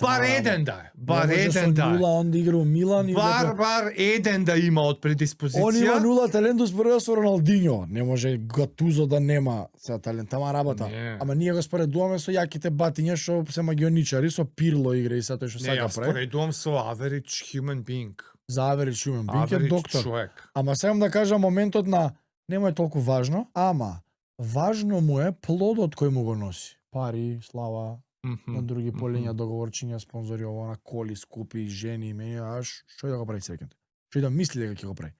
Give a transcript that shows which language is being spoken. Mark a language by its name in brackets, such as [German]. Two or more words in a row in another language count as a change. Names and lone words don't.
[Macedonian] Бар еден да е. Бар еден да е. Нула он да игра у Милан и бар еден да има од предиспозиција. Он има нула талент споредба со Роналдиньо. Не може Гатузо да нема се талент, ама работа. Ама ние го споредуваме со јаките батиња што се магионичари, со Пирло игра и тоа што сака прави. Не, споредувам со [English] average human being. [Macedonian] За [English] average human being [Macedonian] е доктор. Човек. Ама сакам да кажам моментот на нема е толку важно, ама важно му е плодот кој му го носи. Пари, слава, на други полиња, договорчиња, спонзори, ова на коли, скупи, жени, што да го прави среќен? Што да мисли дека ќе го прави?